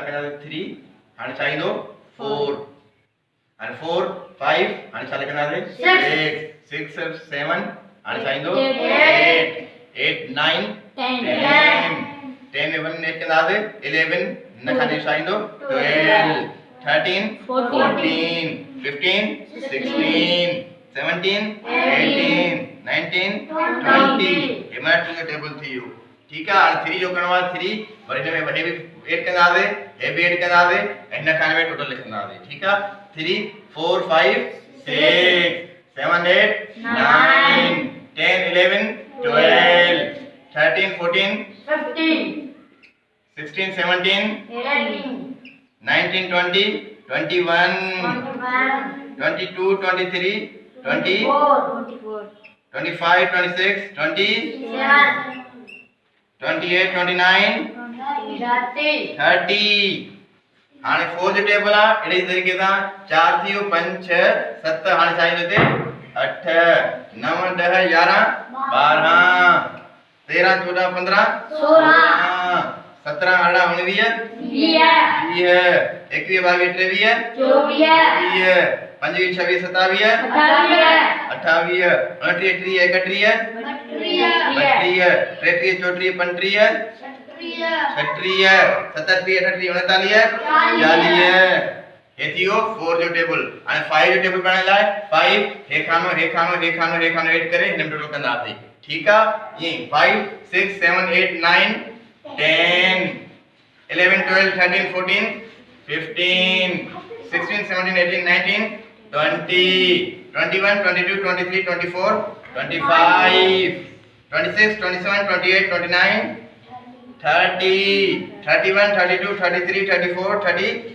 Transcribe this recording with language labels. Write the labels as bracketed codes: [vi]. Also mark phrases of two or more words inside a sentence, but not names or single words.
[sd] कंदासे 3 हाणे छा ईंदो 4 हाणे 4 5 हाणे छा लिखंदासे 6 6 7 हाणे छा ईंदो 8 8 9 10 10 में 1 नेट कंदासे 11 हिन खाने छा ईंदो 12 13 14 15 16 17 18 19 20 हे मां 2 जो टेबल थी वियो ठीक है। हाणे 3 जो करणो आहे 3 वरी हिन में हे भी ऐड कंदासे हे भी ऐड कंदासे हिन खाने में टोटल लिखंदासे ठीक है। 3 4 5 6 7 8 9 10 11 12 13 14 15 16 17 18 19 20 21 22 23 24 25 26 27 28 29 30 हाणे 4 जो टेबल आ एड़ी तरीके सा 4 थियो 5 6 7 हाणे छा ईंदो 8 9 10 11 12 13 14 15 16 17 18 19 20 21 22 23 24 25 26 27 28 29 30 31 32 33 34 35 36 37 38 39 ये थियो 4 जो टेबल। हाणे 5 जो टेबल बनाने लाए 5 हे खानो ऐड करे हिन में टोटल कंदासे ठीक आ। ये 5 6 7 8 9 10 11 12 13 14 15 16 17 18 19 20 21 22 23 24 25 26 27 28 29 30 31 32 33 34 30